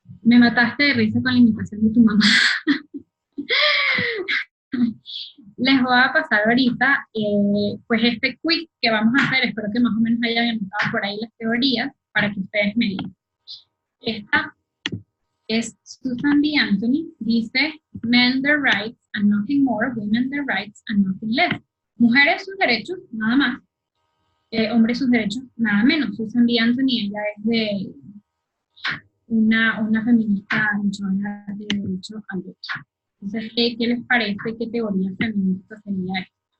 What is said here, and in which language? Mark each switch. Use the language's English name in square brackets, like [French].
[Spanish] Me mataste de risa con la imitación de tu mamá. Les voy a pasar ahorita, pues este quiz que vamos a hacer. Espero que más o menos hayan anotado por ahí las teorías para que ustedes me digan. Esta es Susan B. Anthony. Dice, [English] men their rights and nothing more, women their rights and nothing less. [Spanish] Mujeres sus derechos, nada más. Hombres sus derechos, nada menos. Susan B. Anthony, ella es de una feminista luchadora de derecho al voto. Entonces, ¿qué les parece? ¿Qué teoría feminista sería esta?